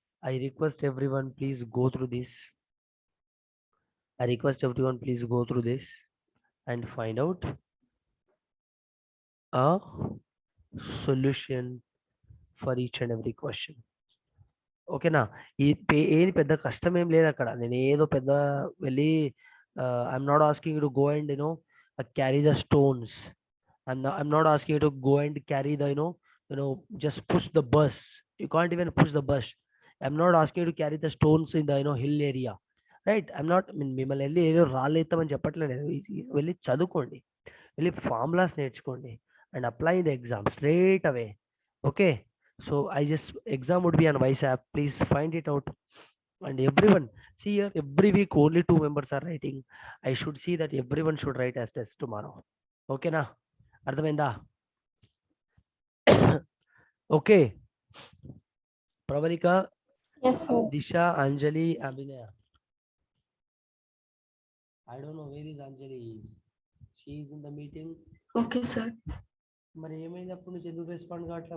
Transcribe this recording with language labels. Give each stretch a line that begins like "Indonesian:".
English: I request everyone, please go through this. I request everyone, please go through this and find out a solution for each and every question.
Telugu: ఓకేనా? ఏది పెద్ద కష్టం ఏం లేదు అక్కడ. నేను ఏదో పెద్ద వెళ్ళి
English: I'm not asking to go and carry the stones. I'm not asking you to go and carry the just push the bus. You can't even push the bus. I'm not asking you to carry the stones in the hill area, right? I'm not
Telugu: మిమ్మల్ని వెళ్ళి ఏదో రాళ్ళు ఎత్తామని చెప్పట్లేదు. వెళ్ళి చదువుకోండి, వెళ్ళి formulas నేర్చుకోండి
English: And apply the exam straight away. Okay, so I just exam would be on Vice app. Please find it out. And everyone, see here, every week only 2 members are writing. I should see that everyone should write as test tomorrow. Okay na?
Telugu: అర్థమైందా?
English: Okay, Pravalika, Yes, sir. Disha, Anjali, Abhinaya. I don't know where is Anjali. She is in the meeting. Okay, sir.
Telugu: మరి ఏమైంది అప్పుడు నుంచి ఎందుకు respond కావట్లే?